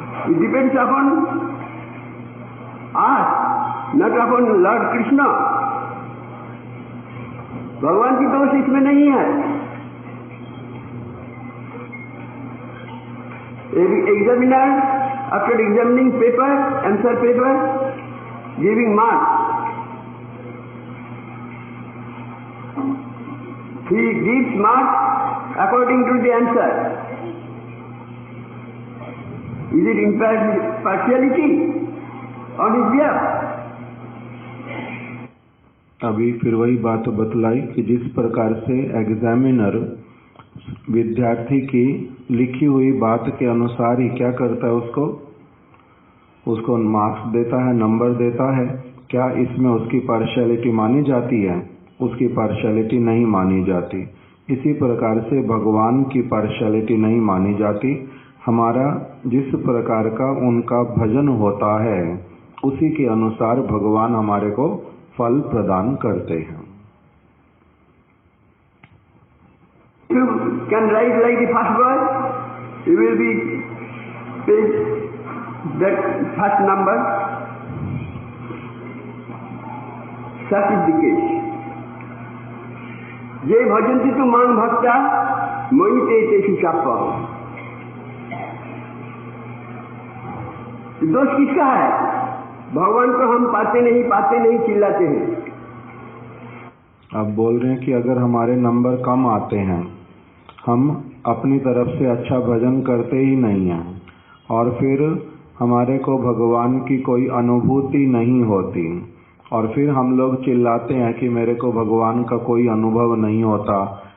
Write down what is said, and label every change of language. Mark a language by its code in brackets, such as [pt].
[en] It depends upon us, not upon Lord Krishna. [hi] भगवान की दोष इसमें नहीं है। [en] Examiner, after examining paper, answer paper, giving marks, he gives marks according to the answer. Is it impartiality on his behalf? [hi] अभी फिर वही बात बतलाई कि जिस प्रकार से एग्जामिनर विद्यार्थी की लिखी हुई बात के अनुसार ही क्या करता है, उसको मार्क्स देता है, नंबर देता है। क्या इसमें उसकी पार्शियलिटी मानी जाती है? उसकी पार्शियलिटी नहीं मानी जाती। इसी प्रकार से भगवान की पार्शियलिटी नहीं मानी जाती। हमारा जिस प्रकार का उनका भजन होता है उसी के अनुसार भगवान हमारे को फल प्रदान करते हैं। [en] You can write like the first boy, you will be paid that first number. Such is the case. [sa] जे भजन्ति तु मां भक्त्या मयि ते तेषु चाप्यहम्। [hi] दोष किसका है? भगवान को हम पाते नहीं चिल्लाते हैं। आप बोल रहे हैं कि अगर हमारे नंबर कम आते हैं, हम अपनी तरफ से अच्छा भजन करते ही नहीं हैं और फिर हमारे को भगवान की कोई अनुभूति नहीं होती और फिर हम लोग चिल्लाते हैं कि मेरे को भगवान का कोई अनुभव नहीं होता,